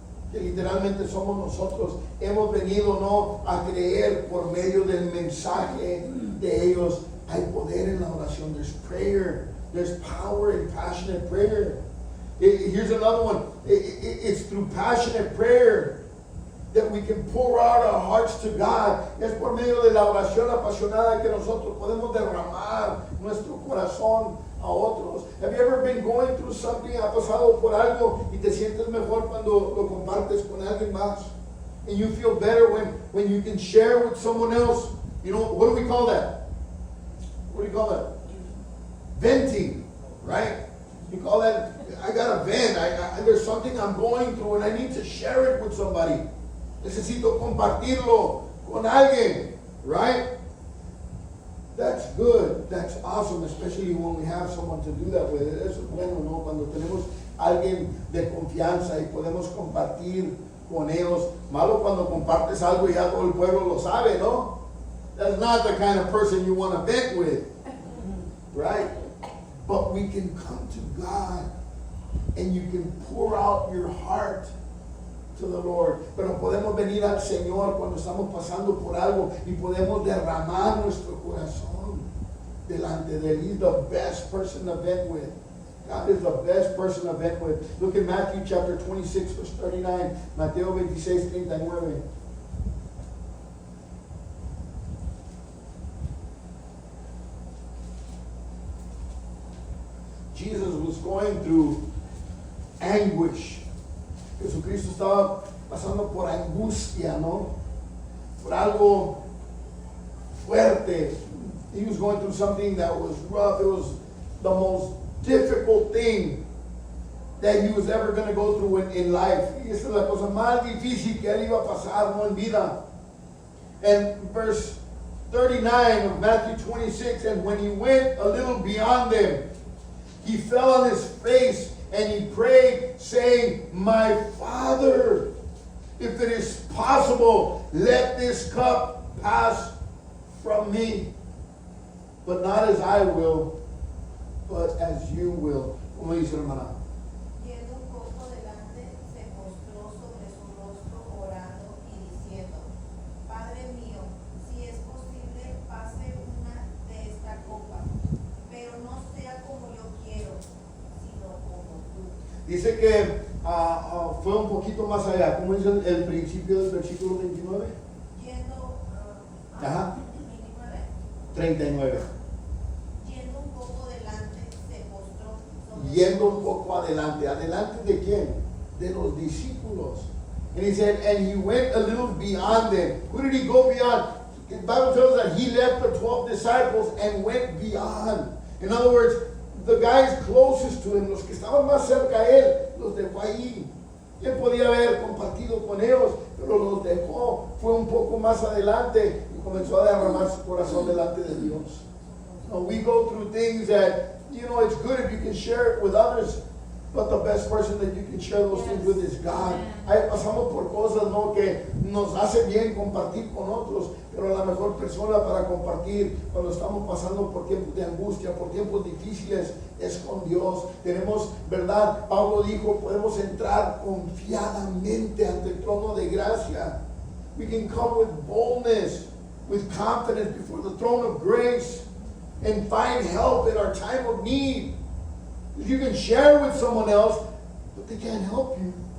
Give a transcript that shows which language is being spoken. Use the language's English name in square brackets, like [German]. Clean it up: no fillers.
[Spanish] Que literalmente somos nosotros. Hemos venido no a creer por medio del mensaje de ellos. Hay poder en la oración. [English] There's prayer. There's power in passionate prayer. Here's another one. It's through passionate prayer that we can pour out our hearts to God. [Spanish] Es por medio de la oración apasionada que nosotros podemos derramar nuestro corazón a otros. [English] Have you ever been going through something? [Spanish] ¿Ha pasado por algo y te sientes mejor cuando lo compartes con alguien más? [English] And you feel better when you can share with someone else. You know, what do we call that? What do you call that? Venting, right? You call that, I got a vent. There's something I'm going through and I need to share it with somebody. [Spanish] Necesito compartirlo con alguien, right? [English] That's good. That's awesome, especially when we have someone to do that with. [Spanish] Eso es bueno, ¿no? Cuando tenemos alguien de confianza y podemos compartir con ellos. Malo cuando compartes algo y ya todo el pueblo lo sabe, ¿no? [English] That's not the kind of person you want to vent with, right? But we can come to God and you can pour out your heart to the Lord. [Spanish] Pero podemos venir al Señor cuando estamos pasando por algo y podemos derramar nuestro corazón delante de Él. [English] He's the best person to vent with. God is the best person to vent with. Look at Matthew chapter 26, verse 39. Mateo 26, 39. Jesus was going through anguish. [Spanish] Jesucristo estaba pasando por angustia, ¿no? Por algo fuerte. [English] He was going through something that was rough. It was the most difficult thing that he was ever going to go through in life. [Spanish] Y esa es la cosa más difícil que él iba a pasar, ¿no? En vida. [English] And verse 39 of Matthew 26, and when he went a little beyond them, he fell on his face and he prayed, saying, My Father, if it is possible, let this cup pass from me. But not as I will, but as you will. [Spanish] Como dice hermana. Yendo un poco delante, se postró sobre su rostro orando y diciendo, Padre mío, si es posible, pase una de esta copa, pero no sea como yo quiero, sino como tú. Dice que fue un poquito más allá. ¿Cómo dice el principio del versículo 29? Yendo Ajá. 29. 39. Yendo un poco delante, se postró sobre Yendo su un poco adelante. ¿Adelante de quién? De los discípulos. [English] And he said, and he went a little beyond them. Who did he go beyond? The Bible tells us that he left the 12 disciples and went beyond. In other words, the guys closest to him, [Spanish] los que estaban más cerca a él, [English] los dejó ahí. [Spanish] Y él podía haber compartido con ellos, pero los dejó. Fue un poco más adelante y comenzó a derramar su corazón delante de Dios. [English] So we go through things that, it's good if you can share it with others, but the best person that you can share those things with is God. [Spanish] Ahí pasamos por cosas, ¿no? Que nos hace bien compartir con otros, pero la mejor persona para compartir cuando estamos pasando por tiempos de angustia, por tiempos difíciles, es con Dios. Tenemos, ¿verdad? Pablo dijo, podemos entrar confiadamente ante el trono de gracia. [English] We can come with boldness, with confidence before the throne of grace and find help in our time of need. You can share with someone else, but they can't help you.